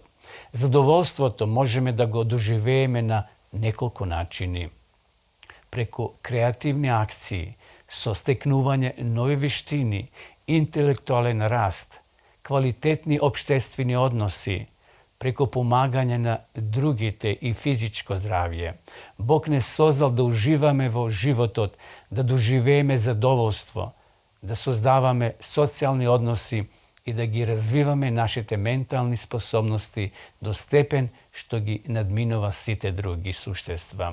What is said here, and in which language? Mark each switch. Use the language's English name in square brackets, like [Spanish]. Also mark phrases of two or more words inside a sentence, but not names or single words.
[Macedonian] Задоволството можеме да го доживееме на неколку начини. Преку креативни акции, со стекнување нови вештини, интелектуален раст, квалитетни општествени односи, преко помагања на другите и физичко здравје. Бог не создал да уживаме во животот, да доживееме задоволство, да создаваме социјални односи и да ги развиваме нашите ментални способности до степен што ги надминува сите други суштества.